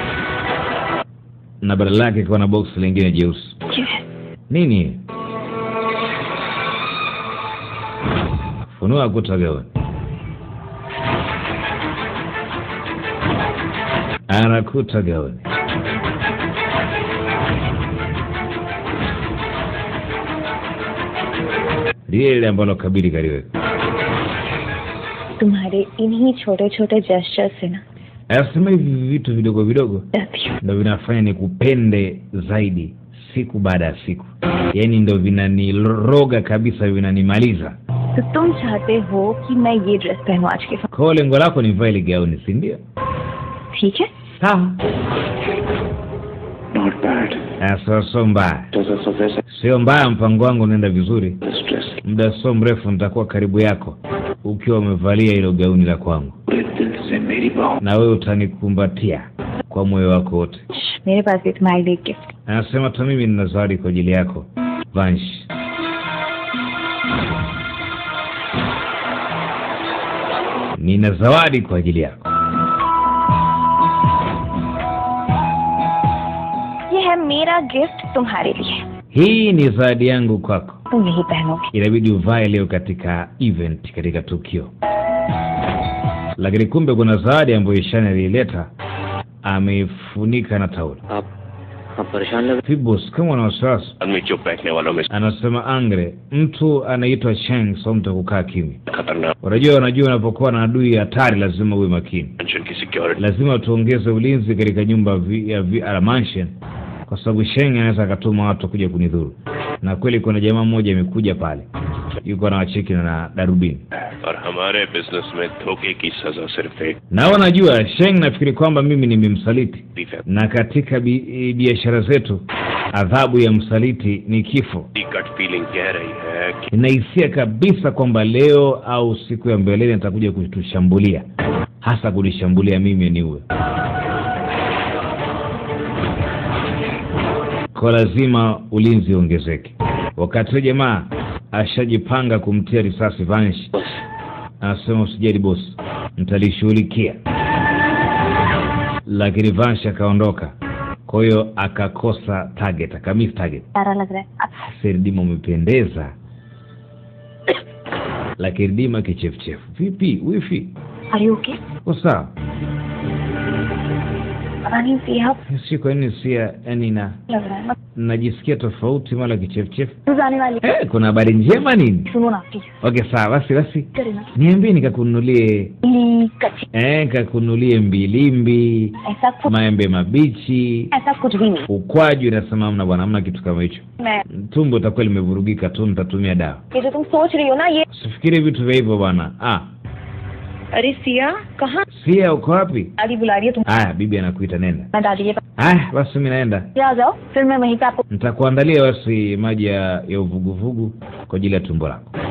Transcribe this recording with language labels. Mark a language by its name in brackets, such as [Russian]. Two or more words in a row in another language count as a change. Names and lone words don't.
[Swahili] na badala yake kwa na box lingine jeusi nini funua kuta gauni anakuta gauni lile ambalo Kabiri kaliweka [Hindi] तुम्हारे इन्हीं छोटे छोटे जेस्चर से ना [Swahili] asema hivi vitu vidogo vidogo ndio vinafanya nikupende zaidi siku baada ya siku yani ndio vinaniroga kabisa vinanimaliza [Hindi] तो तुम चाहते हो कि मैं ये ड्रेस पहनूं आज के साथ [Swahili] kwa lengo lako ni vae gauni si ndio [Hindi] ठीक है [Swahili] sawa [English] not bad [Swahili] sio mbaya sio mbaya mpango wangu unaenda vizuri muda sio mrefu nitakuwa karibu yako ukiwa umevalia ile gauni la kwangu na wewe utanikumbatia kwa moyo wako wote [Hindi] मेरे पास भी तुम्हारे लिए गिफ्ट [Swahili] anasema hata mimi nina zawadi kwa ajili yako Vansh nina zawadi kwa ajili yako [Hindi] ये है मेरा गिफ्ट तुम्हारे लिए [Swahili] hii ni zawadi yangu kwako [Hindi] तुम यही पहनोगे [Swahili] inabidi uvae leo katika event katika tukio lakini kumbe kuna zawadi ambayo Ishani alileta amefunika na taulo [Hindi] परेशान लग [Swahili] Fibos kama na wasiwasi [Hindi] आदमी चुप बैठने वालों में [Swahili] anasema Angre mtu anaitwa Sheng sio mtu kukaa kimya [Hindi] खतरनाक [Swahili] unajua unapokuwa na adui hatari lazima uwe makini [Hindi] टेंशन की सिक्योरिटी [Swahili] lazima tuongeze ulinzi katika nyumba ya mansion kwa sababu Sheng anaweza akatuma watu kuja kunidhuru na kweli kuna jamaa mmoja amekuja pale yuko na wacheki na darubini [Hindi] और हमारे बिजनेस में धोखे की सजा सिर्फ एक [Swahili] na wanajua Sheng nafikiri kwamba mimi nimemsaliti na katika biashara zetu adhabu ya msaliti ni kifo. [English] gut feeling [Hindi] कह रही है कि [Swahili] Ninahisia kabisa kwamba leo au siku ya mbeleni atakuja kutushambulia, hasa kunishambulia mimi niwe. Kwa lazima ulinzi ongezeke. Wakati jamaa ashajipanga kumtia risasi Vanish, anasema usijali boss, mtalishughulikia. Lakini Vanish akaondoka. Kwa hiyo akakosa target, akamiss target. [Hindi] प्यारा लग रहा है अब [Swahili] Sirdima umependeza. Lakini Dima kichefuchefu. Vipi? Wifi? [English] are you okay [Swahili] Sawa. [Hindi] पता नहीं सिया [Swahili] Si kwa nini sia yani [Hindi] लग रहा है [Swahili] najisikia tofauti mara kichefuchefu. [Hindi] तू जाने वाली [Swahili] Kuna habari njema nini? [Hindi] सुनो ना प्लीज [Swahili] Okay sawa, basi. [Hindi] करे ना [Swahili] Niambie nikakununulie [Hindi] कच्ची [Swahili] nikakununulie mbilimbi, [Hindi] ऐसा कुछ [Swahili] maembe mabichi, [Hindi] ऐसा कुछ भी नहीं [Swahili] ukwaju. Nasema hamna bwana, hamna kitu kama hicho. [Hindi] मैं [Swahili] Tumbo itakuwa limevurugika tu, nitatumia dawa. [Hindi] ये जो तुम सोच रही हो ना ये [Swahili] Usifikiri vitu vya hivyo bwana. [Hindi] अरे सिया कहाँ [Swahili] Sia uko wapi? [Hindi] दादी बुला रही है तुम [Swahili] Bibi anakuita, nenda. [Hindi] मैं दादी के [Swahili] Basi mimi naenda. [Hindi] पास आ जाओ फिर मैं वहीं पे आपको [Swahili] Nitakuandalia basi maji ya uvuguvugu kwa ajili ya tumbo lako.